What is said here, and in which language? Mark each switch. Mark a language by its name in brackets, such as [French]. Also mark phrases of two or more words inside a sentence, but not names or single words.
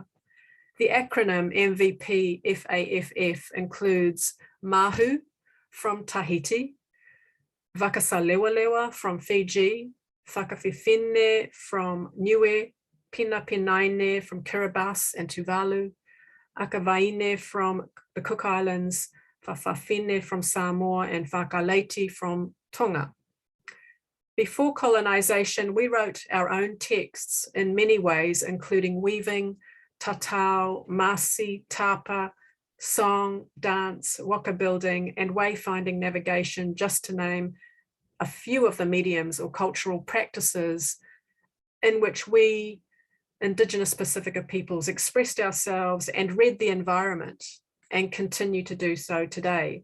[English] The acronym MVP FAFF includes Mahu from Tahiti, Wakasalewalewa from Fiji, Whakawhiwhine from Niue, Pinapinaine from Kiribati and Tuvalu, Akavaine from the Cook Islands, Whawhawhine from Samoa, and Whakaleiti from Tonga. Before colonization, we wrote our own texts in many ways, including weaving, tatau, masi, tapa, song, dance, waka building, and wayfinding navigation, just to name a few of the mediums or cultural practices in which we, Indigenous Pasifika peoples, expressed ourselves and read the environment and continue to do so today.